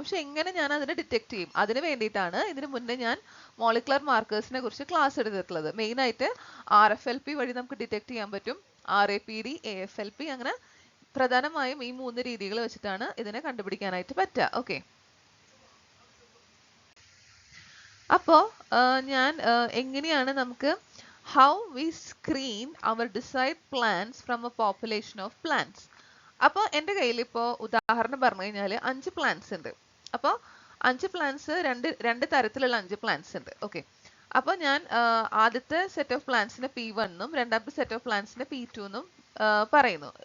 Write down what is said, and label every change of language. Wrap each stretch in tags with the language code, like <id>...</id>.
<ml>പക്ഷെ എങ്ങനെ ഞാൻ അതിനെ ഡിറ്റക്ട് ചെയ്യും? അതിന് വേണ്ടിയിട്ടാണ് ഇതിന് മുന്നേ ഞാൻ മോളിക്കുലർ മാർക്കേഴ്സിനെ കുറിച്ച് ക്ലാസ് എടുത്തിട്ടുള്ളത്. മെയിനായിട്ട് RFLP വഴി നമുക്ക് ഡിറ്റക്ട് ചെയ്യാൻ പറ്റും, RAPD, AFLP, അങ്ങനെ പ്രധാനമായും ഈ 3 രീതികൾ വെച്ചിട്ടാണ് ഇതിനെ കണ്ടുപിടിക്കാനായിട്ട് പറ്റുക. ഓക്കെ. അപ്പോൾ ഞാൻ എങ്ങനെയാണ് നമുക്ക്</ml> <en>how we screen our desired plants from a population of plants.</en> <ml>അപ്പോൾ എൻ്റെ കയ്യിൽ ഇപ്പോൾ ഉദാഹരണം പറഞ്ഞു കഴിഞ്ഞാൽ 5 പ്ലാന്റ്സ് ഉണ്ട്. അപ്പോൾ 5 പ്ലാന്റ്സ് രണ്ട് തരത്തിലുള്ള 5 പ്ലാന്റ്സ് ഉണ്ട്. ഓക്കെ. അപ്പോൾ ഞാൻ ആദ്യത്തെ സെറ്റ് ഓഫ് പ്ലാന്റ്സിനെ P1 എന്നും രണ്ടാമത്തെ സെറ്റ് ഓഫ് പ്ലാന്റ്സിനെ P2 എന്നും പറയുന്നു.</ml>